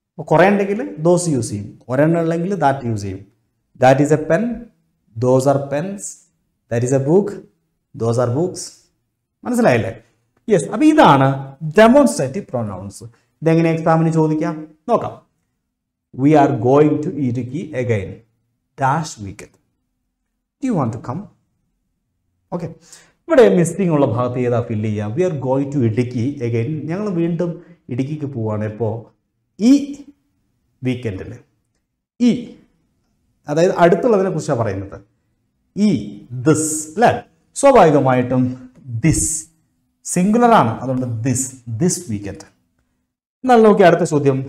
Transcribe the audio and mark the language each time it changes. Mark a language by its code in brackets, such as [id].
[ml] കുറേ ഉണ്ടെങ്കിൽ those use ചെയ്യും, ഒരെണ്ണം ഉള്ളെങ്കിൽ ദാറ്റ് യൂസ് ചെയ്യും. [en] That is a pen, those are pens, that is a book, those are books. [ml] മനസ്സിലായില്ലേ? യെസ്, അപ്പോൾ ഇതാണ് ഡെമോൺസ്ട്രേറ്റീവ് പ്രൊനൗൺസ്. ഇതെങ്ങനെ എക്സാമിന് ചോദിക്കാം നോക്കാം. [en] We are going to Idukki again. Dash weekend. Do you want to come? Okay. [ml] ഇവിടെ missing ഉള്ള ഭാഗത്ത് ഏതാ ഫില്ല് ചെയ്യാം? [en] We are going to Idukki again. [ml] ഞങ്ങൾ വീണ്ടും ഇടുക്കിക്ക് പോവുകയാണ്. ഇപ്പോൾ ഈ വീക്കെൻഡിൽ, ഈ അതായത് അടുത്തുള്ളതിനെ കുറിച്ചാണ് പറയുന്നത്. ഈ ദിസ് അല്ലേ? സ്വാഭാവികമായിട്ടും ദിസ് സിംഗുലർ ആണ്, അതുകൊണ്ട് ദിസ് വീക്കെൻഡ്. എന്നാൽ നോക്കി അടുത്ത ചോദ്യം.